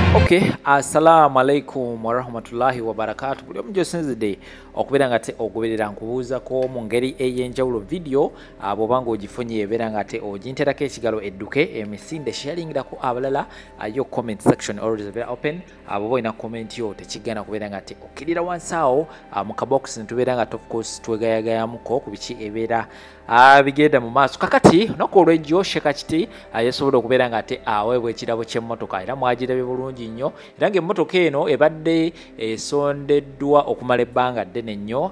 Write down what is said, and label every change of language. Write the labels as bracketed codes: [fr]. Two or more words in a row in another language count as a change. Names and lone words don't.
[ar] Okay, السلام عليكم ورحمة الله وبركاته. [lg] Buli omu gy'osinzidde okubeera nga te ogoberera nkubuuzako mu ngeri ey'enjawulo video bw'oba ng'ogifunye ebeera nga te oginterako ekigalo edduke emisinde sharingirako abalala yo [en] comment section always very open [lg] bw'oba olina comment yo tekigenda kubeera nga te okkirira wansi awo mu kabox netubeera nga [en] of course [lg] twegayagayamuko ku biki ebeera bigenda mu maaso. Kakati olunaku olw'ejjo Sheikh Kiti yasobola okubeera nga te aweebwa ekirabo ky'emmotoka era mwagirabye bulungi nnyo era ng'emmotoka eno ebadde esondeddwa okumala ebbanga ddene nnyo.